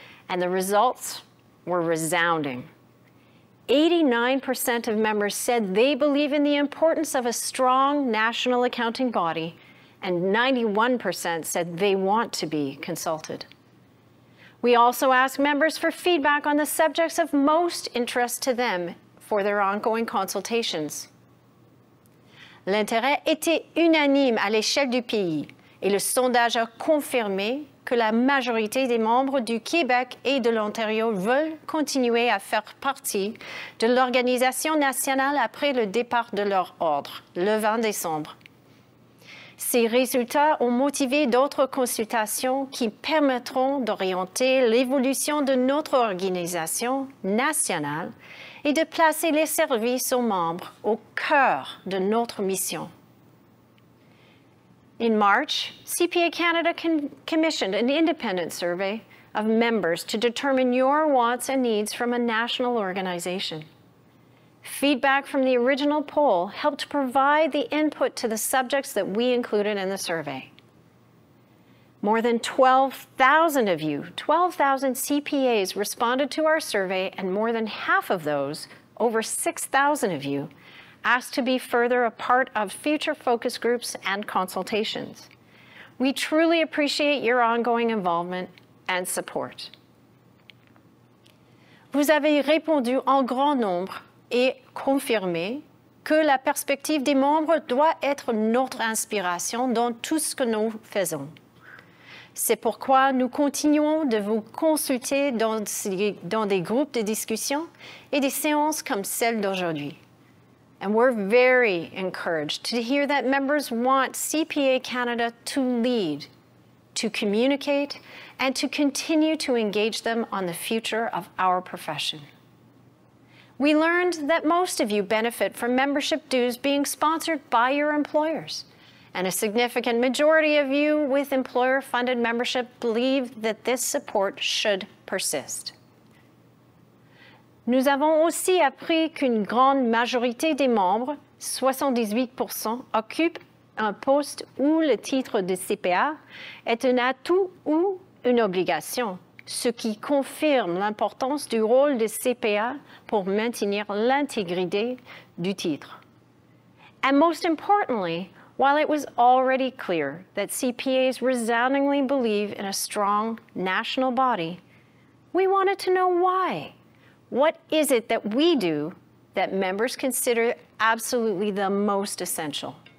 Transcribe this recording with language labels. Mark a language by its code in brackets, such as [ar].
[en] And the results were resounding. 89% of members said they believe in the importance of a strong national accounting body, and 91% said they want to be consulted. We also asked members for feedback on the subjects of most interest to them for their ongoing consultations. [fr] L'intérêt était unanime à l'échelle du pays et le sondage a confirmé que la majorité des membres du Québec et de l'Ontario veulent continuer à faire partie de l'organisation nationale après le départ de leur ordre, le 20 décembre. Ces résultats ont motivé d'autres consultations qui permettront d'orienter l'évolution de notre organisation nationale et de placer les services aux membres au cœur de notre mission. [en] In March, CPA Canada commissioned an independent survey of members to determine your wants and needs from a national organization. Feedback from the original poll helped provide the input to the subjects that we included in the survey. More than 12,000 of you, 12,000 CPAs responded to our survey, and more than half of those, over 6,000 of you, asked to be further a part of future focus groups and consultations. We truly appreciate your ongoing involvement and support. [fr] Vous avez répondu en grand nombre et confirmé que la perspective des membres doit être notre inspiration dans tout ce que nous faisons. C'est pourquoi nous continuons de vous consulter dans des groupes de discussion et des séances comme celle d'aujourd'hui. [en] And we're very encouraged to hear that members want CPA Canada to lead, to communicate, and to continue to engage them on the future of our profession. We learned that most of you benefit from membership dues being sponsored by your employers, and a significant majority of you with employer-funded membership believe that this support should persist. [fr] Nous avons aussi appris qu'une grande majorité des membres, 78%, occupent un poste où le titre de CPA est un atout ou une obligation, ce qui confirme l'importance du rôle de CPA pour maintenir l'intégrité du titre. [en] And most importantly, while it was already clear that CPAs resoundingly believe in a strong national body, we wanted to know why. What is it that we do that members consider absolutely the most essential?